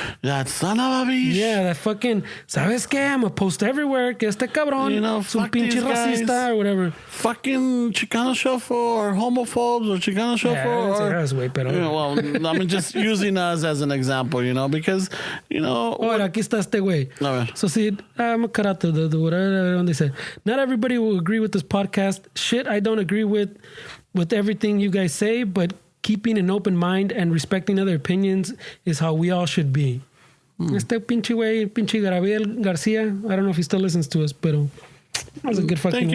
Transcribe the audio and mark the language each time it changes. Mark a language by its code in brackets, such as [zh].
[en] That son of a bitch. Yeah, that fucking, [es] ¿sabes qué? [en] I'm going to post everywhere [es] que este cabrón es un pinche racista [en] or whatever. Fucking Chicano shuffle or homophobes or Chicano shuffle. Well, I'm just using us as an example, because, [es] Ahora, aquí está este güey. [en] So see, I'm a cut out the whatever. They said, not everybody will agree with this podcast. Shit, I don't agree with everything you guys say, but keeping an open mind and respecting other opinions is how we all should be. [es] Este pinche güey, [en] pinche Gabriel Garcia, I don't know if he still listens to us, but that was a good fucking